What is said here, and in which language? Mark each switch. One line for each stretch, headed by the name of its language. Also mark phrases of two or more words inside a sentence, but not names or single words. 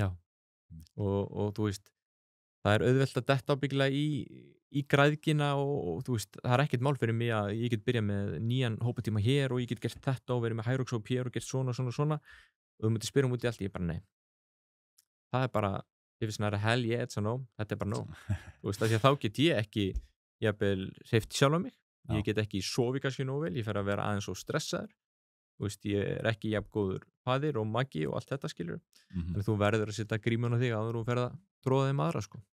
Icelandic: Og þú veist, það er auðvelt að detta ábyggilega í græðgina og þú veist, það er ekkert mál fyrir mig að ég get byrjað með nýjan hópatíma hér og ég get gert þetta og verið með Hyrox hér og gert svona og þú myndir spyrja út í allt, ég bara nei. Það er bara, ég finnst næra
English: hell yeah, it's a no,
Icelandic: þetta er bara no. Þú veist, þá get ég ekki jafnvel hreyft sjálf á mig. Ég get ekki sofið kannski nógu vel, ég fer að vera aðeins svo stressaður. Þú veist, ég er ekki jafn góður faðir og magi og allt þetta, skilur. En þú verður að setja grímun á þig áður og ferð að tróða þeim aðra, sko.